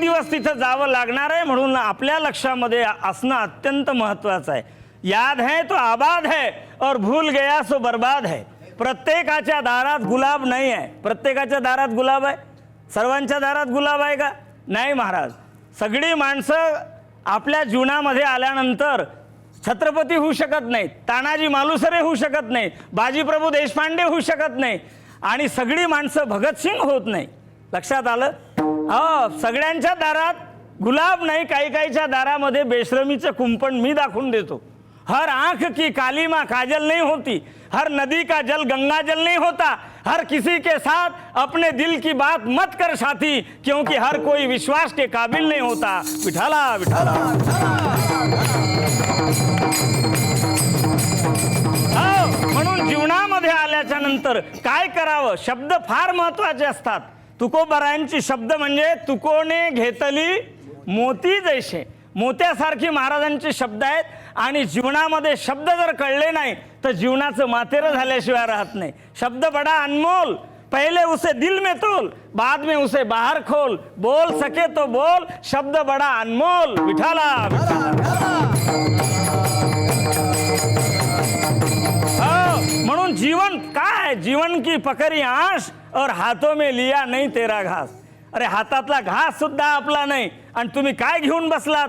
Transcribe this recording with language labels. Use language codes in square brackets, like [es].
[mr] तिथं जावं लागणार आहे म्हणून आपल्या लक्षामध्ये असणं अत्यंत महत्वाचं आहे. [hi] याद है तो आबाद है और भूल गया सो बर्बाद है. [mr] प्रत्येकाच्या दारात गुलाब नाही आहे. प्रत्येकाच्या दारात गुलाब आहे? सर्वांच्या दारात गुलाब आहे का? नाही महाराज. सगळी माणसं आपल्या जीवनामध्ये आल्यानंतर छत्रपती होऊ शकत नाहीत, तानाजी मालुसरे होऊ शकत नाही, बाजीप्रभू देशपांडे होऊ शकत नाही आणि सगळी माणसं भगतसिंग होत नाही. लक्षात आलं? हो, सगळ्यांच्या दारात गुलाब नाही, काही काहीच्या दारामध्ये बेशरमीचं कुंपण मी दाखवून देतो. [hi] हर आंख की कालीमा काजल नहीं होती, हर नदी का जल गंगा जल नहीं होता, हर किसी के साथ अपने दिल की बात मत कर साथी क्योंकि हर कोई विश्वास के काबिल नहीं होता. [mr] विठाला विठाला. म्हणून जीवनामध्ये आल्याच्या नंतर काय करावं? शब्द फार महत्वाचे असतात. तुकोबरायांची शब्द म्हणजे तुकोने घेतली मोती जैसे. मोत्यासारखी महाराजांचे शब्द आहेत आणि जीवनामध्ये शब्द जर कळले नाही तर जीवनाचं मातेरं झाल्याशिवाय राहत नाही. [hi] शब्द बडा अनमोल, पहले उसे दिल में तोल बाद में उसे बाहर खोल, बोल सके तो बोल, शब्द बडा अनमोल. [mr] विठाला म्हणून जीवन काय? [hi] जीवन की पकडी आश और हाथों में लिया नहीं तेरा घास. [mr] अरे हातातला घास सुद्धा आपला नाही आणि तुम्ही काय घेऊन बसलात?